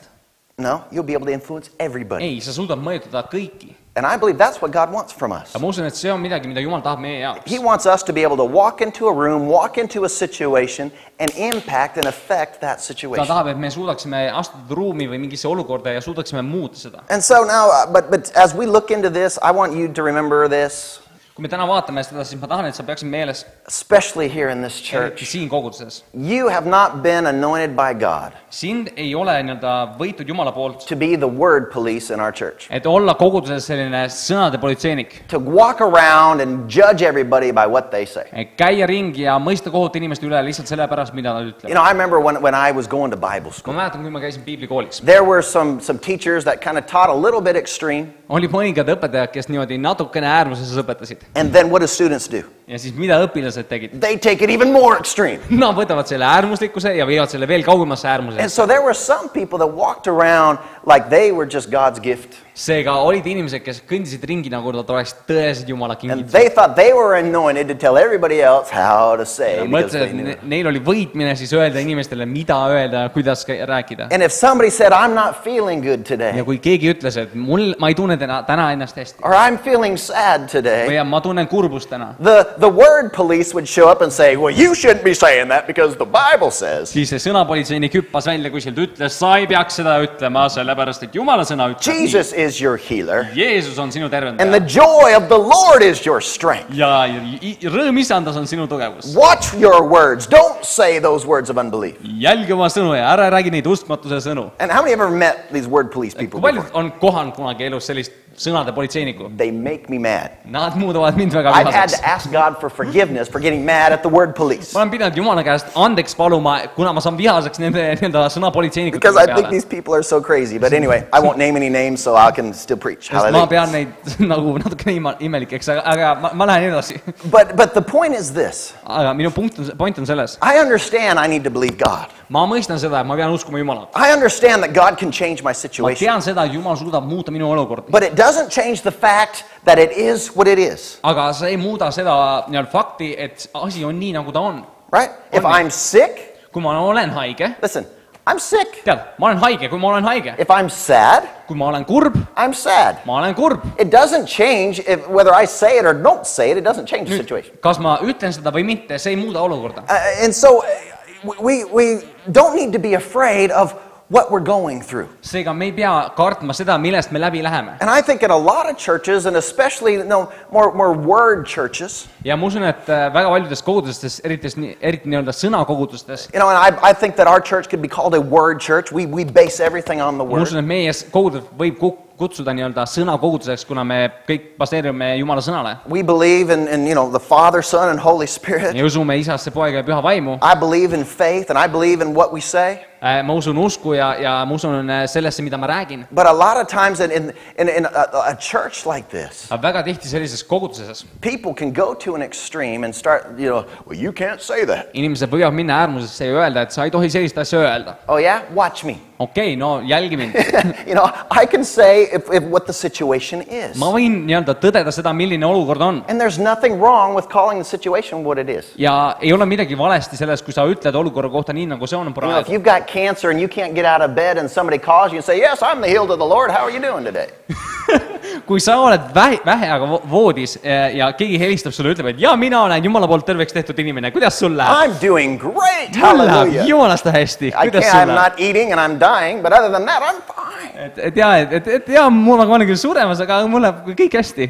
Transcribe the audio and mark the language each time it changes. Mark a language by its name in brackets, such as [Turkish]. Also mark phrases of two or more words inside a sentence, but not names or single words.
[English] No, you'll be able to influence everybody. [Estonian] Ei, sa suudad mõjutada kõiki. [English] And I believe that's what God wants from us. [Estonian] Ja ma usun, et see on midagi, mida Jumal tahab meie jaoks. [English] He wants us to be able to walk into a room, walk into a situation, and impact and affect that [Estonian] Ta [English] situation. [Estonian] tahab, et me suudaksime astuda ruumi või mingisse olukorda ja suudaksime muuta seda. [English] And so now, but as we look into this, I want you to remember this, [Estonian] Kui me täna vaatame seda, siis ma tahan, et sa peaksid meeles, [English] especially here in this [Estonian] eriti [English] church. [Estonian] siin koguduses. [English] You have not been anointed by God [Estonian] Sind ei ole nii-öelda võitud Jumala poolt, [English] to be the word police in our church. [Estonian] et olla koguduses selline sõnade politseinik. [English] To walk around and judge everybody by what they say. [Estonian] Käia ringi ja mõista kohut inimeste üle lihtsalt selle pärast, mida nad [English] You [Estonian] ütlevad. [English] know, I remember when I was going to Bible [Estonian] Ma [English] school, [Estonian] mäletan, kui ma käisin piiblikoolis. [English] there were some teachers that kind of taught a little bit extreme. [Estonian] Oli mõningad õpetajad, kes niimoodi natukene äärmuses õpetasid. [English] And then what do students do? [Estonian] Ja siis mida õpilased tegid? [English] They take it even more extreme. [Estonian] Nad võtavad selle äärmuslikkuse ja viivad selle veel kaugemasse [English] And [Estonian] äärmusesse. [English] so there were some people that walked around like they were just God's gift. [Estonian] Seega olid inimesed, kes kõndisid ringi, nagu nad oleks tõesed Jumala [English] And [Estonian] kingitused. [English] they thought they were anointed to tell everybody else how to say. [Estonian] Nad [English] Because [Estonian] mõtlesid, [English] they knew. [Estonian] et neil oli võitmine siis öelda inimestele, mida öelda ja kuidas rääkida. [English] And if somebody said, I'm not feeling good today, [Estonian] Ja kui keegi ütles, et ma ei tunne täna ennast hästi [English] or I'm feeling sad today, [Estonian] või ma tunnen kurbust täna, [English] the word police would show up and say, well, you shouldn't be saying that because the Bible says. [Estonian] siis see sõnapolitseinik hüppas välja kuskilt, ütles, sa ei peaks seda ütlema, sellepärast et Jumala sõna ütleb nii. [English] Jesus is your healer. [Estonian] Jeesus on sinu [English] And the [Estonian] tervendaja. [English] joy of the Lord is your strength. [Estonian] Ja rõõm isandas on sinu tugevus. [English] Watch your words. Don't say those words of unbelief. [Estonian] Jälgi oma sõnu ja ära räägi neid uskmatuse sõnu. [English] And how many ever met these word police people [Estonian] Kui paljud [English] before? [Estonian] on kohanud kunagi elus sellist sõnade politseinikku? [English] They make me mad. [Estonian] Nad muudavad mind väga [English] I've had [Estonian] vihaseks. [English] to ask God for forgiveness for getting mad at the word police. [Estonian] Ma olen pidanud Jumala käest andeks paluma, kuna ma saan vihaseks nende sõnapolitseinikute [English] Because I think [Estonian] peale. [English] these people are so crazy. But anyway, I won't name any names so I can still preach. [Estonian] Sest ma [English] Hallelujah. [Estonian] pean neid nagu natukene imelikeks, aga ma lähen edasi. [English] But the point is this. [Estonian] Aga minu point on selles. [English] I understand I need to believe God. [Estonian] Ma mõistan seda, et ma pean uskuma Jumalat. [English] I understand that God can change my [Estonian] Ma [English] situation. [Estonian] tean seda, et Jumal suudab muuta minu olukorda. [English] But it doesn't change the fact that it is what it is. [Estonian] Aga see ei muuda seda fakti, et asi on nii, nagu ta on. [English] Right? If I'm sick, [Estonian] Kui ma olen haige, [English] listen, I'm sick. [Estonian] tead, ma olen haige, kui ma olen haige. [English] If I'm sad, [Estonian] Kui ma olen kurb, [English] I'm sad. [Estonian] ma olen kurb. [English] It doesn't change if, whether I say it or don't say it, it doesn't change the situation. [Estonian] Kas ma ütlen seda või mitte, see ei muuda olukorda. [English] And so we don't need to be afraid of what we're going through. [Estonian] Seega me ei pea kartma seda, millest me läbi läheme. [English] And I think in a lot of churches, and especially more word churches, [Estonian] Ja ma usun, et väga paljudes kogudustes, eriti nii-öelda sõnakogudustes, [English] you know, and I think that our church could be called a word church. We base everything on the [Estonian] ma [English] word. [Estonian] usun, et meie kogudus võib kutsuda nii-öelda sõnakoguduseks, kuna me kõik baseerume Jumala sõnale. [English] We believe in you know, the Father, Son, and Holy Spirit. [Estonian] Me usume Isasse, Poega ja Püha Vaimu. [English] I believe in faith, and I believe in what we say. [Estonian] Ma usun usku ja ma usun sellesse, mida ma räägin. [English] But a lot of times in a church like this, [Estonian] Aga väga tihti sellises koguduses [English] people can go to an extreme and start, you know, well, you can't say that. [Estonian] inimesed võivad minna äärmusesse ja öelda, et sa ei tohi sellist asja öelda. [English] Oh yeah? Watch me. [Estonian] Okei, no jälgi mind. [English] You know, I can say if what the situation is. [Estonian] Ma võin nii-öelda tõdeda seda, milline olukord on. [English] And there's nothing wrong with calling the situation what it is. [Estonian] Ja ei ole midagi valesti selles, kui sa ütled olukorra kohta nii, nagu see on [English] You know, if [Estonian] praegu. [English] you've got cancer and you can't get out of bed and somebody calls you and say, yes, I'm the healed of the Lord, how are you doing today? [Estonian] Kui sa oled väheaga voodis ja keegi helistab sulle ja ütleb, et jaa, mina olen Jumala poolt terveks tehtud inimene, kuidas sul läheb? [English] I'm doing great, [Estonian] Mul läheb [English] hallelujah. [Estonian] Jumalast hästi, kuidas [English] I'm [Estonian] sul läheb? [English] not eating and I'm dying, but other than that, I'm fine. [Estonian] Et jaa, ma olen küll suremas, aga mul läheb kõik hästi.